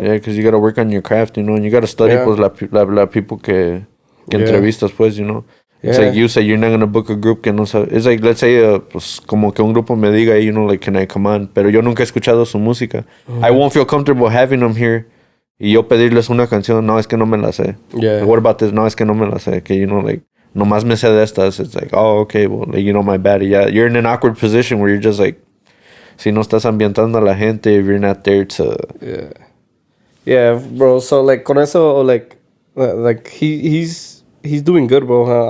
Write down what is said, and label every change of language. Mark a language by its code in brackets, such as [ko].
[en] Yeah, because you got to work on your craft, and you got to study, pues, [es] la people que entrevistas, [en] pues, It's like you say you're not gonna book a group [es] que no sabe. [en] It's like, let's say, [es] pues, como que un grupo me diga, [en] you know, like, can I come on? [es] Pero yo nunca he escuchado su música. [en] I won't feel comfortable having them here. [es] Y yo pedirles una canción, no, es que no me la sé. [en] Yeah. Like, what about this? [es] No, es que no me la sé. Que, you know, like, nomás me sé de estas. [en] It's like, oh, okay, well, like, you know, my bad. Yeah, you're in an awkward position where you're just like, [es] si no estás ambientando a la gente, [en] if you're not there to... Yeah. Yeah, bro. So, like, [es] con eso, [en] like he's doing good, bro.